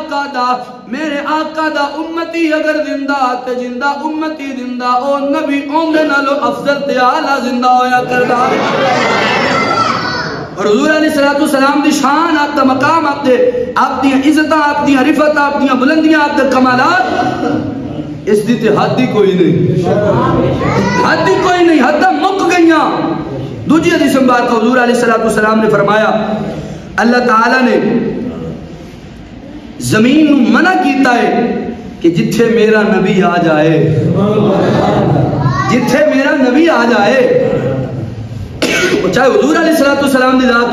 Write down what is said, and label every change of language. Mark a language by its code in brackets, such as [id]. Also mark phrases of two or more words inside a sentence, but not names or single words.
[pa] دا میرے آقا دا امتی اگر زندہ تے زندہ امتی زندہ او نبی اوندے نالو افضل تے اعلیٰ زندہ ہویا کردا اور حضور [ar] علیہ السلام [pa] دی شان آپ دا مقام آپ دے آپ دی عزت آپ دی عرفت آپ دی بلندیاں آپ دے کمالات اس دی تے حد ہی کوئی نہیں حد ہی کوئی نہیں حد مک گئیاں دوجی حدیث مبارک حضور [ar] علیہ السلام [pa] نے فرمایا اللہ تعالیٰ نے زمین منع کیتا ہے کہ جتھے میرا نبی آ جائے جتھے میرا نبی آ جائے چاہے حضور [ar] علیہ السلام [pa] دی ذات